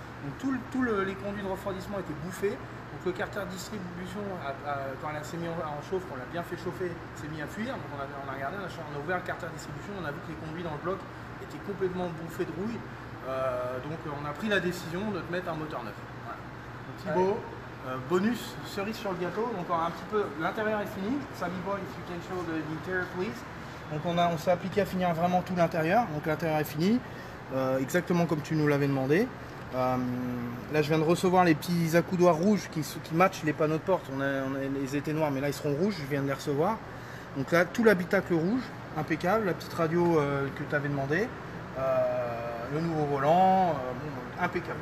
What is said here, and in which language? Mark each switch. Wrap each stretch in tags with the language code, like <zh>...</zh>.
<fr>Donc les conduits de refroidissement étaient bouffés. Donc le carter de distribution, quand elle s'est mise en chauffe, on l'a bien fait chauffer, s'est mis à fuir. Donc on a regardé, on a ouvert le carter de distribution, on a vu que les conduits dans le bloc étaient complètement bouffés de rouille. Donc on a pris la décision de te mettre un moteur neuf. Voilà. Donc, Thibaut, bonus, cerise sur le gâteau. Donc un petit peu, l'intérieur est fini.</fr> <en>Sammy Boy, if you can show the interior please.</en> <fr>Donc on s'est appliqué à finir vraiment tout l'intérieur. Donc l'intérieur est fini, exactement comme tu nous l'avais demandé. Là je viens de recevoir les petits accoudoirs rouges qui matchent les panneaux de porte. Ils étaient noirs mais là ils seront rouges, je viens de les recevoir. Donc là tout l'habitacle rouge, impeccable, la petite radio que tu avais demandé, le nouveau volant, impeccable.</fr>